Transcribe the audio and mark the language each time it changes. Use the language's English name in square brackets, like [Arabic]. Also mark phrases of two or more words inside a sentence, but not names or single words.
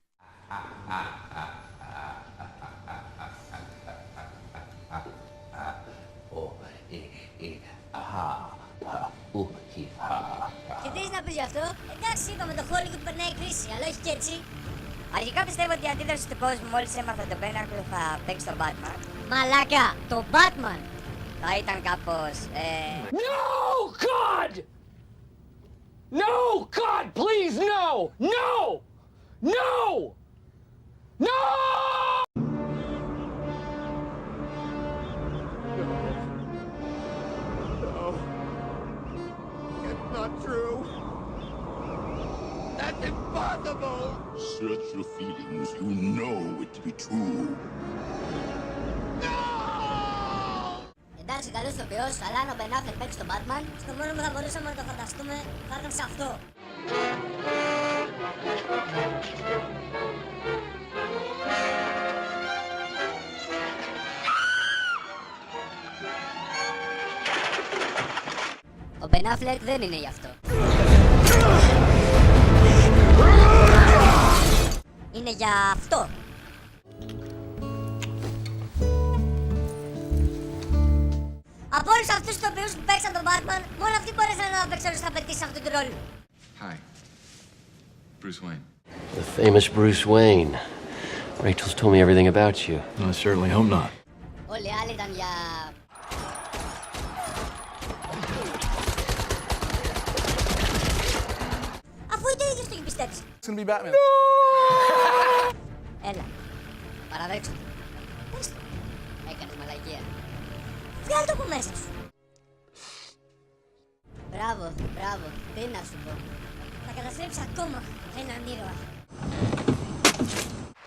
[Greek] Και τι να πεις γι' αυτό? Εντάξει, είπαμε το Hollywood περνάει κρίση, αλλά όχι και έτσι. Αρχικά πιστεύω ότι η αντίδραση του κόσμου μόλις έμαθα τον Ben Affleck θα παίξει τον Batman Μαλάκα, το Batman! θα ήταν κάπως... [English] No, God! No, God, please, no! No! No! No! No. It's not true. That's impossible! Search your feelings. You know it to be true. [Greek] Εντάξει, καλός ηθοποιός, αλλά αν ο Ben Affleck παίξει τον Batman, στο μόνο που θα μπορούσαμε να το φανταστούμε θα ήταν σε αυτό. Ο Ben Affleck δεν είναι γι' αυτό. Είναι για αυτό. Από όλους αυτούς τους ηθοποιούς που παίξαν τον Batman, μόνο αυτοί μπόρεσαν να παίξουν στα πετύσσει αυτόν τον ρόλο. [English] Hi. Bruce Wayne. The famous Bruce Wayne. Rachel's told me everything about you. I certainly hope not. [Greek] Όλοι οι άλλοι ήταν για... Αφού είτε ο ίδιος το έχει πιστέψει. [English] It's gonna be Batman. [Greek] Έλα, Παραδέξου το. πες το. Έκανες μαλακία. Βγάλ' το από μέσα σου. Μπράβο, μπράβο. Τι να σου πω. Θα καταστρέψει ακόμα έναν ήρωα.